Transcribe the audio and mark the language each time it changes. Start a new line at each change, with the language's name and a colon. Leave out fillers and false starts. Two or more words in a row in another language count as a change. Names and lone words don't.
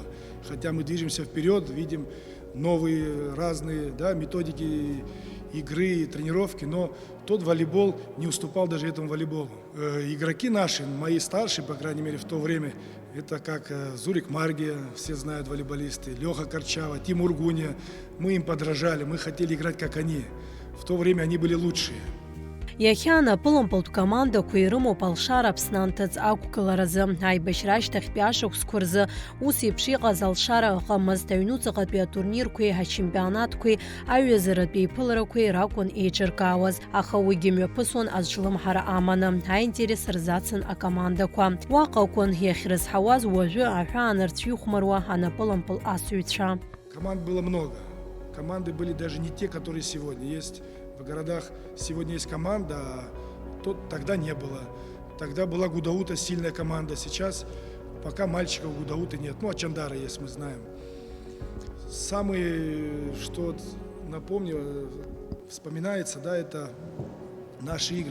Russian: Хотя мы движемся вперед, видим новые разные, да, методики игры, тренировки, но тот волейбол не уступал даже этому волейболу. Игроки наши, мои старшие, по крайней мере, в то время, это как Зурик Маргия, все знают волейболисты, Леха Корчава, Тимур Гуня. Мы им подражали, мы хотели играть как они. В то время они были лучшие.
Abkhazian: Иахьа анапылымпылтә командақәа ирымоуп алшара Аԥсны анҭыҵ ақәгыларазы. Аибашьра ашьҭахьтәи ашықәсқәа рзы ус еиԥш иҟаз алшара ыҟамызт. Аҩнуҵаҟатәи атурнирқәеи, ачемпионатқәеи, аҩазаратәи еиԥыларақәеи ракәын еиҿыркаауаз. Аха уигьы мҩаԥысуан азҿлымҳара аманы. Аинтерес рзацын акомандақәа. Уаҟа акәын иахьрызҳауаз уажәы аҳәаанырцә ихәмаруа анапылымпыл асыҩцәа.
Russian: Команд было много. Команды были даже не те, которые сегодня есть. В городах сегодня есть команда, а тогда не было. Тогда была Гудаута, сильная команда. Сейчас пока мальчиков Гудаута нет. Ну, Ачандара есть, мы знаем. Самое, что напомню, вспоминается, да, это наши игры.